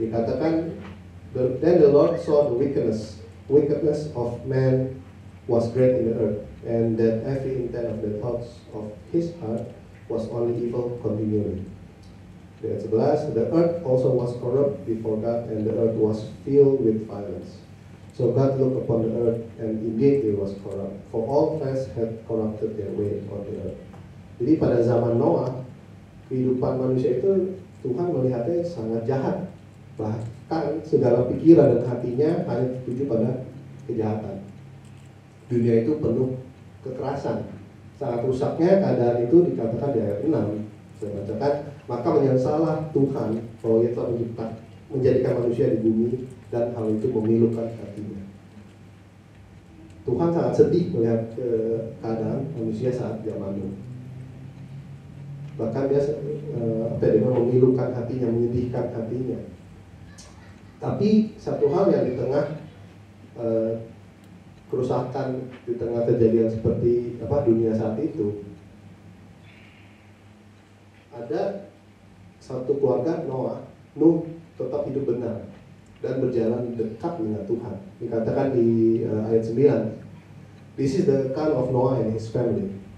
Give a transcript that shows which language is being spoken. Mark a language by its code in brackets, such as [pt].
[id] Dikatakan, [en] then the Lord saw the wickedness of man was great in the earth, and that every intent of the thoughts of his heart was only evil continually. [id] Ayat 11, [en] the earth also was corrupt before God, and the earth was filled with violence. So God looked upon the earth, and indeed it was corrupt, for all flesh had corrupted their way on the earth. [id] Jadi pada zaman Noah, kehidupan manusia itu Tuhan melihatnya sangat jahat. Bahkan segala pikiran dan hatinya hanya tertuju pada kejahatan. Dunia itu penuh kekerasan. Sangat rusaknya keadaan itu dikatakan di ayat 6. Saya bacakan, maka menyesallah Tuhan bahwa Ia telah menjadikan manusia di bumi, dan hal itu memilukan hatinya. Tuhan sangat sedih melihat keadaan manusia saat zaman Nuh. Bahkan dia memilukan hatinya, menyedihkan hatinya. Tapi satu hal yang di tengah kerusakan, di tengah kejadian seperti dunia saat itu, ada satu keluarga Nuh tetap hidup benar dan berjalan dekat dengan Tuhan. Dikatakan di ayat 9, [en] this is the account of Noah and his family.